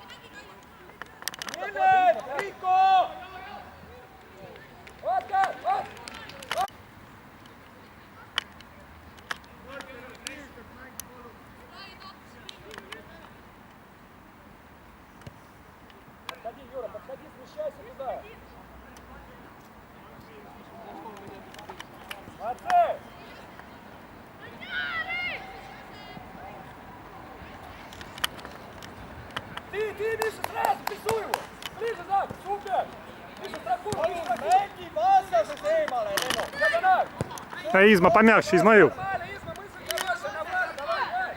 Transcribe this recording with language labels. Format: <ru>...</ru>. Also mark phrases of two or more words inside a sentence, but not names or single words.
<et>Nimelt, Riiko! Oskar!</et> <ru>Подходи, Юра, подходи, смещайся туда. Молодцы! Ты, Миша, сразу, прессуй его! Ближе, Зак, супер! Миша, страхуй!</ru> <et>Mängi vastases eemale, Leno! Diagonal!</et> <ru>Изма, помягче, Измаил. Нормально, Изма, мысль хорошая, нормально, давай, давай!</ru>